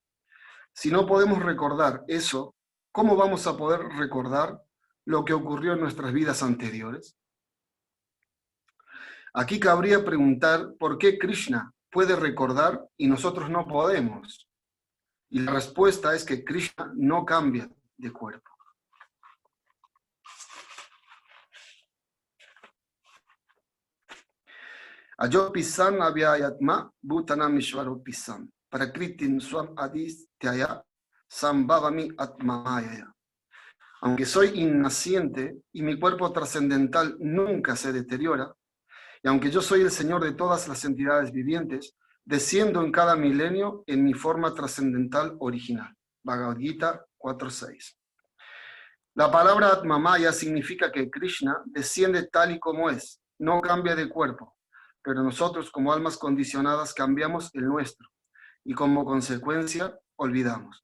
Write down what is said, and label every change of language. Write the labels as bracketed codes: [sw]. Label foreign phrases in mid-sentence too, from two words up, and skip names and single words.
[es] Si no podemos recordar eso, ¿cómo vamos a poder recordar lo que ocurrió en nuestras vidas anteriores? Aquí cabría preguntar por qué Krishna puede recordar y nosotros no podemos. Y la respuesta es que Krishna no cambia de cuerpo. [sa] Ayopisan avyayatma bhutanam ishvaropisan prakritin swam adistyaya sambhavami atmamaya. [es] Aunque soy innaciente y mi cuerpo trascendental nunca se deteriora, y aunque yo soy el Señor de todas las entidades vivientes, desciendo en cada milenio en mi forma trascendental original. Bhagavad Gita 4.6. La palabra Atmamaya significa que Krishna desciende tal y como es, no cambia de cuerpo, pero nosotros como almas condicionadas cambiamos el nuestro y como consecuencia olvidamos.